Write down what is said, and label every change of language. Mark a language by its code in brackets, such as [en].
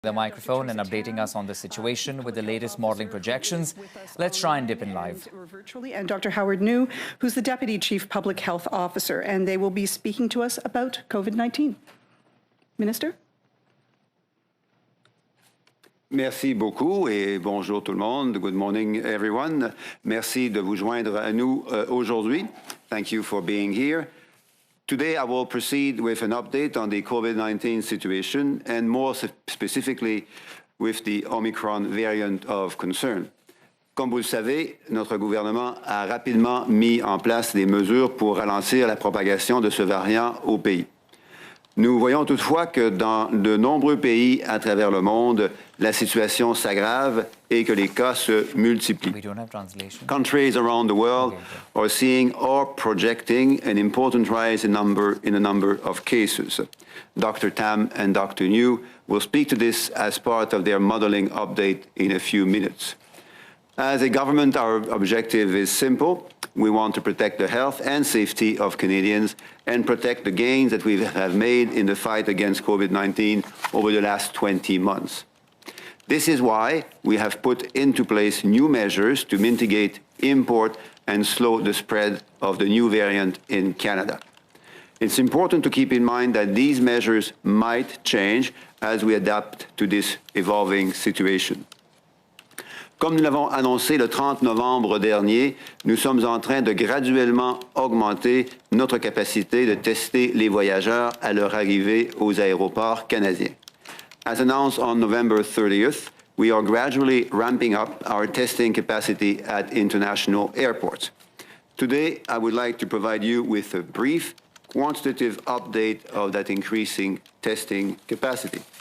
[en] The microphone and updating us on the situation with the latest modeling projections. Let's try and dip in live. Virtually, and Dr. Howard New, who's the Deputy Chief Public Health Officer, and they will be speaking to us about COVID-19. Minister? [fr] Merci beaucoup et bonjour tout le monde. [en] Good morning, everyone. [fr] Merci de vous joindre à nous aujourd'hui. [en] Thank you for being here. Today, I will proceed with an update on the COVID-19 situation and more specifically with the Omicron variant of concern. [fr] Comme vous le savez, notre gouvernement a rapidement mis en place des mesures pour ralentir la propagation de ce variant au pays. Nous voyons toutefois que dans de nombreux pays à travers le monde, la situation s'aggrave et que les cas se multiplient. [en] Countries around the world are seeing or projecting an important rise in a number of cases. Dr. Tam and Dr. New will speak to this as part of their modeling update in a few minutes. As a government, our objective is simple. We want to protect the health and safety of Canadians and protect the gains that we have made in the fight against COVID-19 over the last 20 months. This is why we have put into place new measures to mitigate, import, and slow the spread of the new variant in Canada. It's important to keep in mind that these measures might change as we adapt to this evolving situation. [fr] Comme nous l'avons annoncé le 30 novembre dernier, nous sommes en train de graduellement augmenter notre capacité de tester les voyageurs à leur arrivée aux aéroports canadiens. [en] As announced on November 30th, we are gradually ramping up our testing capacity at international airports. Today, I would like to provide you with a brief quantitative update of that increasing testing capacity.